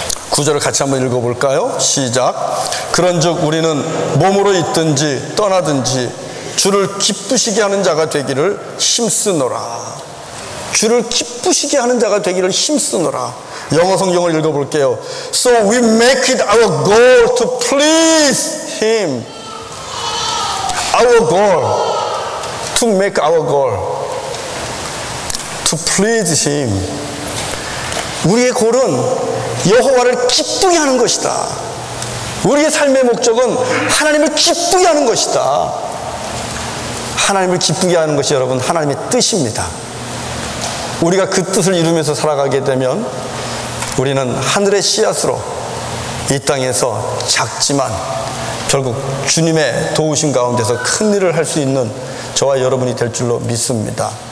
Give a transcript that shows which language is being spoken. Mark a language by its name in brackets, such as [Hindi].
[Korean] 9절을 같이 한번 읽어볼까요? 시작. 그런즉 우리는 몸으로 있든지 떠나든지 주를 기쁘시게 하는 자가 되기를 힘쓰노라. 주를 기쁘시게 하는 자가 되기를 힘쓰노라. 영어 성경을 읽어볼게요. [English] So we make it our goal to please Him. Our goal, to make our goal, to please Him. [Korean] 우리의 골은 여호와를 기쁘게 하는 것이다. 우리의 삶의 목적은 하나님을 기쁘게 하는 것이다. 하나님을 기쁘게 하는 것이 여러분 하나님의 뜻입니다. 우리가 그 뜻을 이루면서 살아가게 되면 우리는 하늘의 씨앗으로 이 땅에서 작지만 결국 주님의 도우심 가운데서 큰 일을 할 수 있는 저와 여러분이 될 줄로 믿습니다.